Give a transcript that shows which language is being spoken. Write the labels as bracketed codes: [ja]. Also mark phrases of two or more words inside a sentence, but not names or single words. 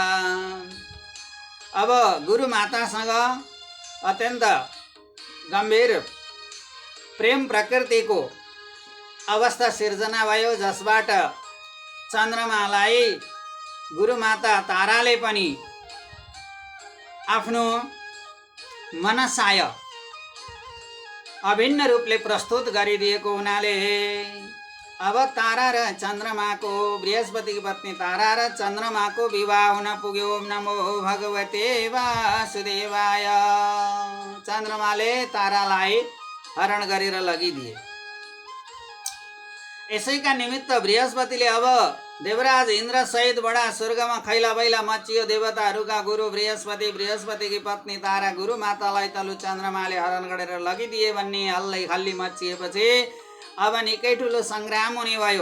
[ne] अब गुरुमातासँग अत्यन्त गम्भीर प्रेम प्रकृतिको अवस्था सिर्जना भयो, जसबाट चन्द्रमालाई गुरुमाता ताराले पनि आफ्नो मनसाय अभिन्न रूपले प्रस्तुत गरिदिएको हुनाले अब तारा र चन्द्रमाको, बृहस्पतिकी पत्नी तारा र चन्द्रमाको विवाह हुन पुग्यो। [sa] ओम नमो भगवते वासुदेवाय। [ne] चन्द्रमाले तारालाई हरण गरेर लगिदिए। यसैका निमित्त बृहस्पतिले अब देवराज इन्द्र सहित बडा स्वर्गमा खैला बैला मचियो। देवताहरूका गुरु बृहस्पति, बृहस्पतिकी पत्नी तारा गुरुमातालाई तलु चन्द्रमाले हरण गरेर लगिदिए भन्ने हल्लै खल्ली मचिएपछि अब निकै ठुलो सङ्ग्राम हुने भयो।